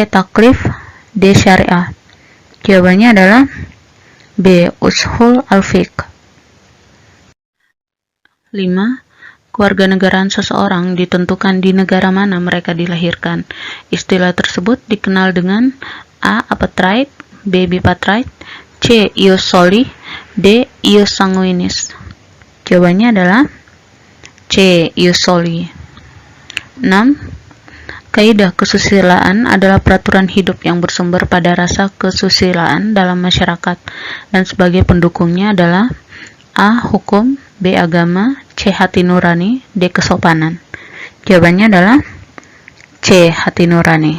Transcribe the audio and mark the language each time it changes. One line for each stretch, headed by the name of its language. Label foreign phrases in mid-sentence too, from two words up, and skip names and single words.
Indonesian: Taklif, D. Syariah. Jawabannya adalah B. Ushul al-Fiqh. 5. Kewarganegaraan seseorang ditentukan di negara mana mereka dilahirkan. Istilah tersebut dikenal dengan A. Apatride, B. Bipatride, C.
Latin: Ius soli,
Indonesian: D.
Latin: Ius sanguinis.
Indonesian: Jawabannya adalah C.
Latin: Ius soli.
Indonesian: 6. Kaidah kesusilaan adalah peraturan hidup yang bersumber pada rasa kesusilaan dalam masyarakat dan sebagai pendukungnya adalah A. Hukum, B. Agama, C. Hati nurani, D. Kesopanan. Jawabannya adalah C. Hati nurani.